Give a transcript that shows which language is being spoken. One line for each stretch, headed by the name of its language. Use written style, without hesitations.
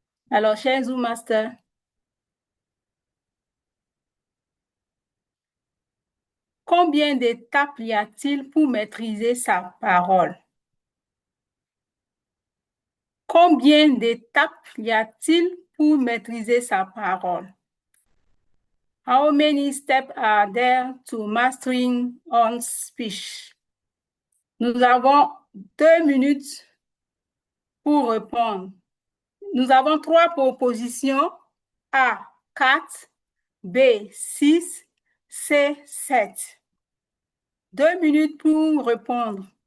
French: Alors, cher Zoom Master, combien d'étapes y a-t-il pour maîtriser sa parole? Combien d'étapes y a-t-il pour maîtriser sa parole?
English: How many steps are there to mastering one's speech?
French: Nous avons 2 minutes pour répondre. Nous avons 3 propositions. A, 4, B, 6, C, 7. 2 minutes pour répondre.